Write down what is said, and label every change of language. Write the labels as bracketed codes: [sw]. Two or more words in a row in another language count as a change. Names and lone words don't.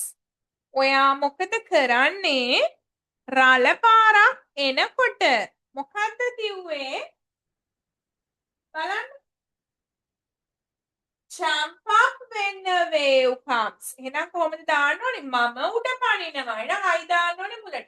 [si] ඔයා මොකද කරන්නේ රළ පාරක් එනකොට? මොකද්ද කිව්වේ? බලන්න. [en] jump up when a wave comes. [si] එහෙනම් කොහොමද දාන්න ඕනේ? මම උඩ පනිනවා. එහෙනම් I දාන්න ඕනේ මුලට.